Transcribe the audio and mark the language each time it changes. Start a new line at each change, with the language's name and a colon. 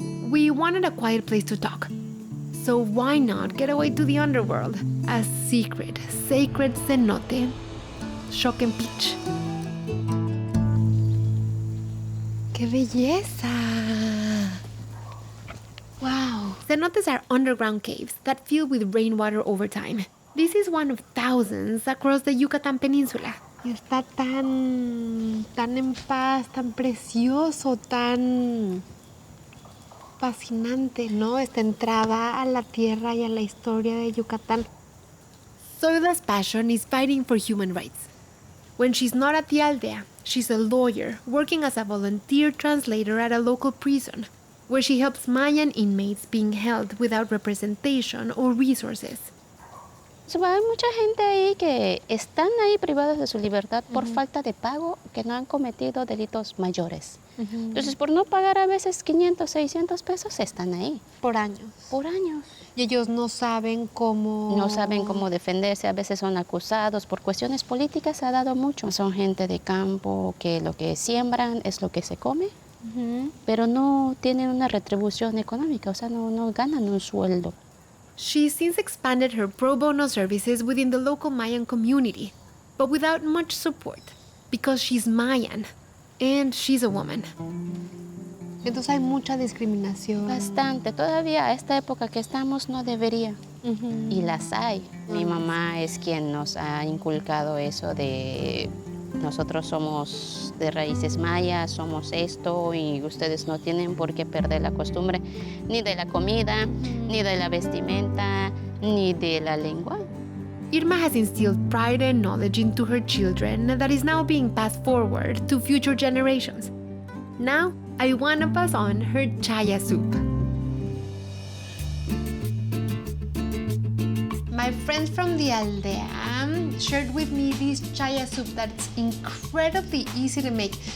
English: We wanted a quiet place to talk, so why not get away to the underworld, a secret, sacred cenote, shock and peach.
Spanish: ¡Qué belleza!
English: Wow! Cenotes are underground caves that fill with rainwater over time. This is one of thousands across the Yucatán Peninsula.
Spanish: Y está tan en paz, tan precioso, tan fascinante, ¿no? Esta entrada a la tierra y a la historia de Yucatán.
English: Zoila's passion is fighting for human rights. When she's not at the aldea, she's a lawyer working as a volunteer translator at a local prison, where she helps Mayan inmates being held without representation or resources.
Spanish: So, hay mucha gente ahí que están ahí privados de su libertad por falta de pago, que no han cometido delitos mayores. Entonces, por no pagar a veces 500, 600 pesos, están ahí. Por años. Por años. Y ellos no saben cómo... No saben cómo defenderse, a veces son acusados por cuestiones políticas, se ha dado mucho. Son gente de campo que lo que siembran es lo que se come, pero no tienen una retribución económica, o sea, no ganan un sueldo.
English: She's since expanded her pro bono services within the local Mayan community, but without much support, because she's Mayan, and she's a woman.
Spanish: Entonces hay mucha discriminación. Bastante, todavía a esta época que estamos no debería, y las hay. Mi mamá es quien nos ha inculcado eso de nosotros somos de raíces mayas, somos esto y ustedes no tienen por qué perder la costumbre ni de la comida, ni de la vestimenta, ni de la lengua.
English: Irma has instilled pride and knowledge into her children that is now being passed forward to future generations. Now, I want to pass on her Chaya Soup. My friends from the Aldea shared with me this Chaya Soup that's incredibly easy to make.